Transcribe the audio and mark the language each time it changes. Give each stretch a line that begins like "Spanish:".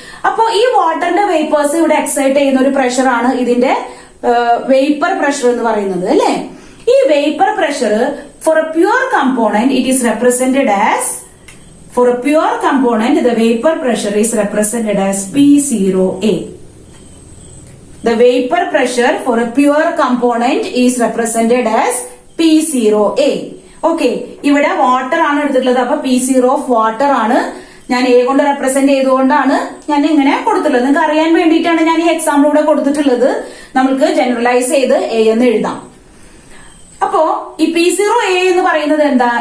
Malayalam: അപ്പോ ഈ വാട്ടറിന്റെ വേപ്പേഴ്സ് ഇവിടെ എക്സൈറ്റ് ചെയ്യുന്ന ഒരു പ്രഷറാണ് ഇതിന്റെ വേപ്പർ പ്രഷർ എന്ന് പറയുന്നത് അല്ലെ.
English: ഈ vapour pressure for a pure component it is represented as, for a pure component the vapor pressure is represented as P0A. The vapor pressure for a pure component is represented as P0A.
Malayalam: Okay, ഇവിടെ water ആണ് എടുത്തിട്ടുള്ളത്. അപ്പൊ P0 of water ആണ്. ഞാൻ A കൊണ്ട് represent ചെയ്തുകൊണ്ടാണ് ഞാൻ ഇങ്ങനെ കൊടുത്തിട്ടുള്ളത്. നിങ്ങൾക്ക് അറിയാൻ വേണ്ടിയിട്ടാണ് ഞാൻ ഈ എക്സാമ്പിളിലൂടെ കൊടുത്തിട്ടുള്ളത്. നമുക്ക് ജനറലൈസ് ചെയ്ത് എ എന്ന് എഴുതാം. അപ്പോ ഈ P0A എന്ന് പറയുന്നത് എന്താ?